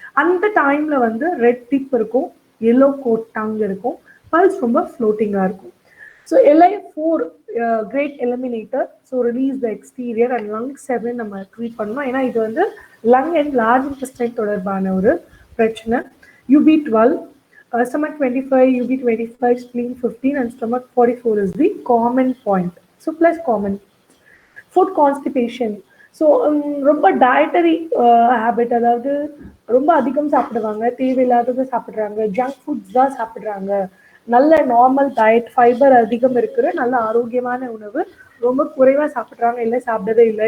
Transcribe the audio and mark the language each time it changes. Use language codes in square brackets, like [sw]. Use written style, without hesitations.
[ta] அந்த டைம்ல வந்து ரெட் டிப் இருக்கும், எல்லோ கோட் டங் இருக்கும், பல்ஸ் ரொம்ப ஃப்ளோட்டிங்காக இருக்கும். [en] So LI4 great eliminator. So release the exterior and lung 7 [ta] நம்ம ட்ரீட் பண்ணணும். ஏன்னா இது வந்து லங் அண்ட் லார்ஜ் இன்டெஸ்டைன் தொடர்பான ஒரு பிரச்சனை. [en] UB 12, stomach 25, UB 25, spleen 15 and stomach 44 is the common point. So plus common. Food constipation. [ta] So ரொம்ப dietary habit, அதாவது ரொம்ப அதிகம் சாப்பிடுவாங்க, தேவையில்லாததை சாப்பிட்றாங்க, ஜங்க் ஃபுட்ஸ் தான் சாப்பிட்றாங்க. நல்ல நார்மல் டயட், ஃபைபர் அதிகம் இருக்கிற நல்ல ஆரோக்கியமான உணவு ரொம்ப குறைவாக சாப்பிட்றாங்க, இல்லை சாப்பிடவே இல்லை.